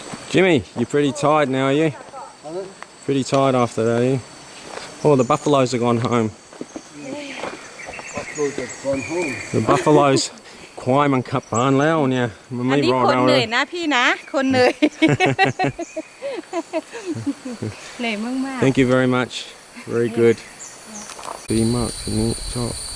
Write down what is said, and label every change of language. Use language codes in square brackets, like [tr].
[en] Jimmy, you're pretty tired now, are you? Pretty tired after that, are you? Oh, the buffaloes have gone home. Buffaloes have gone home. The buffaloes [th] ควายมันขับบ้านแล้วเนี่ยมันไม่รอเราเลย นะพี่นะคนเหนื่อยเหนื่อยมาก [en] Thank you very much. Very good. [th] ดีมากทีนี้ชอบ